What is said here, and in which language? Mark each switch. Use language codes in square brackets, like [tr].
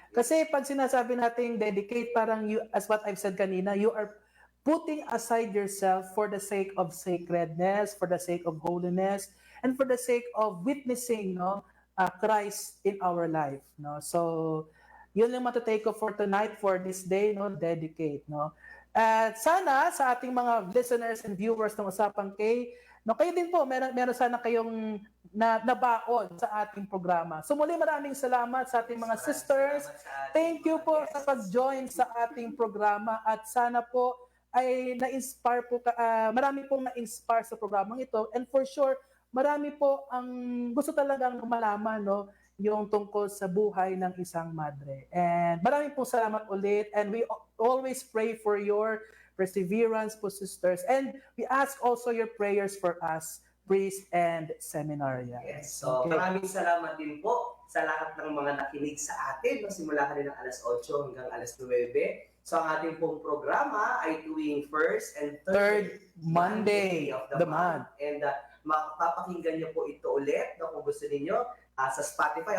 [tl] Kasi pag sinasabi natin dedicate, parang [en] you, as what I've said kanina, you are putting aside yourself for the sake of sacredness, for the sake of holiness, and for the sake of witnessing, no, Christ in our life. [tl] No? So, yun lang matutake ko for tonight, for this day, no, dedicate. No? At sana sa ating mga listeners and viewers ng Usapang K, no, kayo din po, meron sana kayong nabaon sa ating programa. So muli maraming salamat sa ating mga sisters. Thank you po sa pag-join sa ating programa at sana po ay na-inspire po, marami pong na-inspire sa programang ito, [en] and for sure, [tl] marami po ang gusto talagang malaman, no, yung tungkol sa buhay ng isang madre. And maraming pong salamat ulit, [en] and we always pray for your perseverance po, sisters, and we ask also your prayers for us, priests and seminarians. Yes. [tl] So, maraming salamat din po sa lahat ng mga nakinig sa atin, no, simula kanina ng alas 8 hanggang alas 9. So, ang ating pong programa ay tuwing [en] first and third Monday of the the month. [tl] month. And mapapakinggan niyo po ito ulit, no, kung gusto niyo sa Spotify.